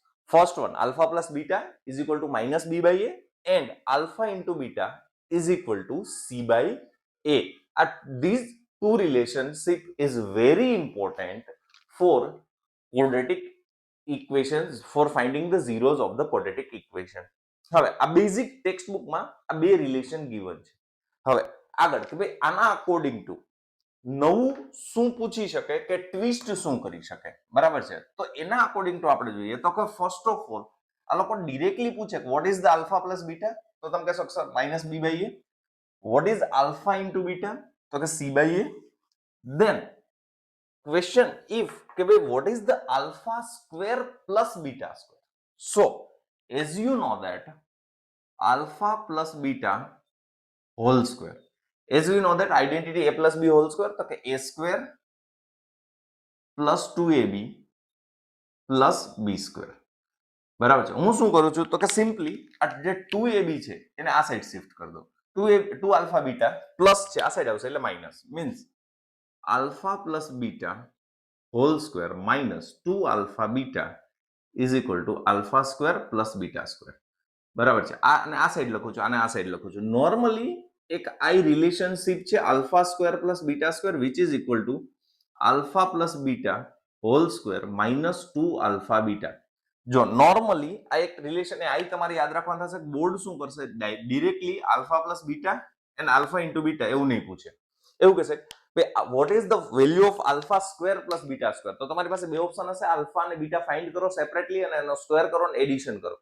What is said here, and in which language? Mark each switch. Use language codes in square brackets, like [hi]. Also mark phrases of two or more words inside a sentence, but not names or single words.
[en] First one, alpha plus beta is equal to minus b by a, and alpha into beta is equal to c by a. These two relationship is very important for quadratic equations, for finding the zeros of the quadratic equation. [gu] હવે આ [en] basic text bookમાં [gu] આ બે [en] relation given [gu] છે. હવે આગળ કે ભાઈ આના [en] according to [gu] નવું શું પૂછી શકે કે ટ્વિસ્ટ શું કરી શકે, બરાબર છે? તો એના [en] according to [gu] આપણે જોઈએ તો કે [en] first of all [gu] આ લોકો ડિરેક્ટલી પૂછે કે [en] what is the alpha plus beta, [gu] તો તમે કહેશો [en] sir minus b by a. what is alpha into beta, [gu] તો કે [en] c by a. then question if [gu] કે ભાઈ [en] what is the alpha square plus beta square? So as you know that alpha plus beta whole square, as we know that identity a plus b whole square, [gu] તો કે [en] a square plus 2ab plus b square, [gu] બરાબર છે? હું શું કરું છું તો કે સિમ્પલી આ જે 2ab છે એને આ [en] side shift [gu] કરી દો. [en] 2 alpha beta plus [gu] છે આ સાઈડ આવશે એટલે [en] minus, means alpha plus beta whole square minus 2 alpha beta is equal to alpha square plus beta square, [gu] બરાબર છે? અને આ સાઈડ લખું છું, આને આ સાઈડ લખું છું. નોર્મલી એક આઈ રિલેશનશિપ છે [en] alpha square plus beta square which is equal to alpha plus beta whole square minus 2 alpha beta. [gu] જો નોર્મલી આ એક રિલેશન આ તમારે યાદ રાખવાનું થશે, બોર્ડ શું કરશે [en] directly alpha plus beta and alpha into beta [gu] એવું નહીં પૂછે, એવું કહેશે [en] what is the value of alpha square plus beta square. [gu] તો તમારી પાસે બે ઓપ્શન હશે, આલ્ફા અને બીટા ફાઇન્ડ કરો સેપરેટલી અને એનો સ્ક્વેર કરો અને એડિશન કરો.